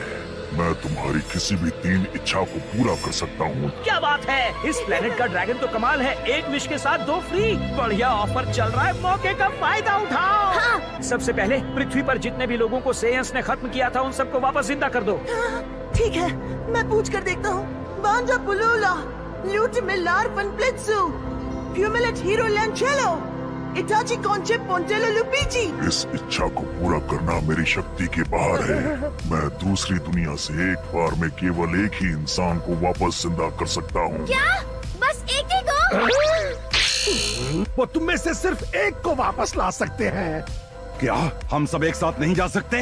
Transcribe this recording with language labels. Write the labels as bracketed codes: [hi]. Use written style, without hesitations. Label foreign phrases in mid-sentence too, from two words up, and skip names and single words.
[hi] मैं तुम्हारी किसी भी 3 इच्छा को पूरा कर सकता हूँ। क्या बात है? इस प्लेनेट का ड्रैगन तो कमाल है। 1 विश के साथ 2 फ्री। बढ़िया ऑफर चल रहा है, मौके का फायदा उठाओ। हाँ। सबसे पहले पृथ्वी पर जितने भी लोगों को सेयंस ने खत्म किया था उन सबको वापस जिंदा कर दो। ठीक है, मैं पूछ कर देखता हूँ। बांडा पुलूला, ल्यूट मिलार फनप्लित्सु, फ्यूमिलेट हीरो लैंचेलो, इटाची कॉन्चे पोंटेलो लुपीची। इस इच्छा को पूरा करना मेरी शक्ति के बाहर है। मैं दूसरी दुनिया से एक बार में केवल एक ही इंसान को वापस जिंदा कर सकता हूँ। क्या? बस एक ही को? वो तुम में से सिर्फ एक को वापस ला सकते हैं। क्या हम सब एक साथ नहीं जा सकते?